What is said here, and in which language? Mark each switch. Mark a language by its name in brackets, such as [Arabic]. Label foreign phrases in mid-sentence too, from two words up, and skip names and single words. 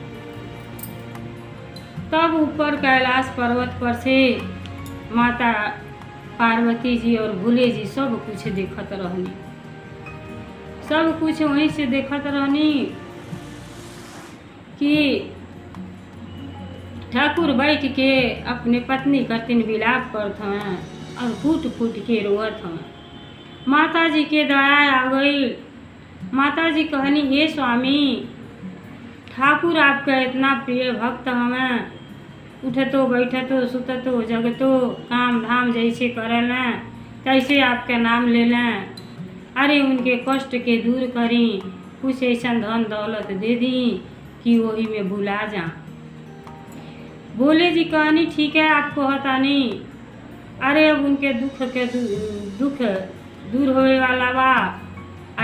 [Bhojpuri] तब ऊपर कैलाश पर्वत पर से माता पार्वती जी और भोले जी सब कुछ देखत रहनी, सब कुछ वहीं से देखत रहनी कि ठाकुर बैठ के अपने पत्नी कतिन विलाप करत हैं और फूट फूट के रोवत हैं। माता जी के दया आ गई। माता जी कहनी, हे स्वामी, ठाकुर आपका इतना प्रिय भक्त हमें, उठतो बैठतो सुततो जगतो काम धाम जैसे करें तैसे आपका नाम ले लें। अरे उनके कष्ट के दूर करी, कुछ ऐसा धन दौलत दे दी कि वही में भुला जा। भोले जी कहनी, ठीक है आपको हतानी। अरे अब उनके दुख दूर होए वाला बा।